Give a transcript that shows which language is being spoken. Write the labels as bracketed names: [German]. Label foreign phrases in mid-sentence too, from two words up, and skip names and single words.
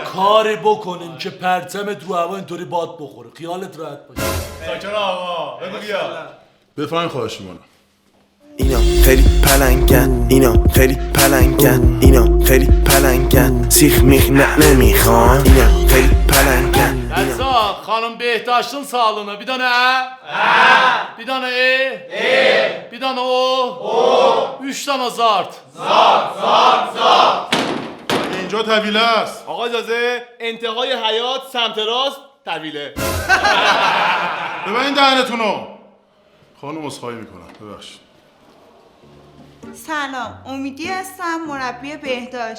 [Persian] کاری بکنین که پرچمت رو هوا اینطوری باد بخوره، خیالت راحت باشه. ساکن آقا بگو بیا. بفرمایید خواهش میکنم. اینا خیلی پلنگن، اینا خیلی پلنگن، اینا خیلی پلنگن، سیخ میخ نمیخوان، اینا خیلی پلنگن. [Azerbaijani] Rəza, xanım Behdaşın sağlığına bir dənə bir dənə bir dənə o, 3 dənə zart. [Persian] اینجا طویله است. آقا اجازه انتهای حیات سمت راست طویله. ببین دهنتونو. خانم عذرخواهی میکنم ببخشید. سلام، امیدی هستم، مربی بهداشت.